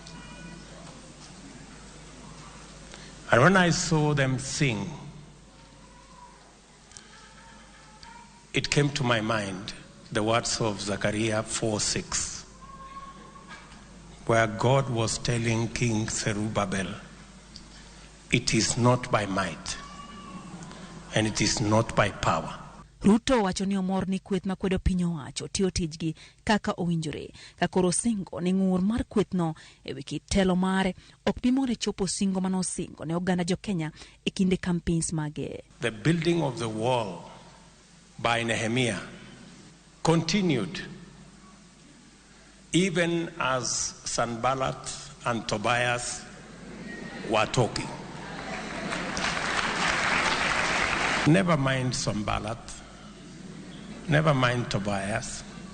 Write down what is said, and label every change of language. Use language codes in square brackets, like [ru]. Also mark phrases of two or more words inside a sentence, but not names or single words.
[en] And when I saw them sing, it came to my mind the words of Zechariah 4:6, where God was telling King Zerubbabel, it is not by might and it is not by power. [luo] Ruto wacho ni omor ni kweth makwedo piny owacho tiyo tijgi kaka owinjore, kakoro singo ni ng'ur mar kwethno e wiki telo mare ok bimore chopo singo mano singo ne oganda jo Kenya e kinde campaigns mage. [en] The building of the wall by Nehemiah continued even as Sanballat and Tobias were talking. Never mind Sanballat, never mind Tobias.